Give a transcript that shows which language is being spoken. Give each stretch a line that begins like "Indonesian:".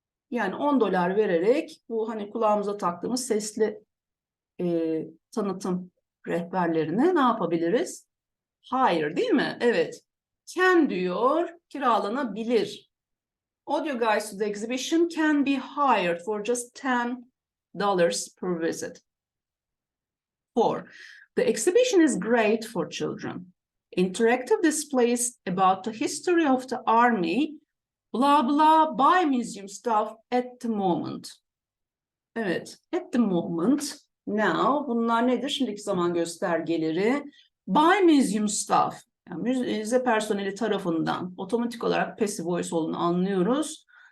Turkish: Yani $10 vererek bu hani kulağımıza taktığımız sesli tanıtım rehberlerine ne yapabiliriz? Hayır, değil mi? Evet. Can diyor, kiralanabilir.
English: Audio guides to the exhibition can be hired for just $10 per visit. 4. The exhibition is great for children. Interactive displays about the history of the army, blah blah, buy museum stuff at the moment.
Turkish: Evet,
English: at the moment, now,
Turkish: bunlar nedir? Şimdiki zaman göstergeleri.
English: Buy museum stuff.
Turkish: Yani müze personeli tarafından otomatik olarak passive voice olduğunu anlıyoruz.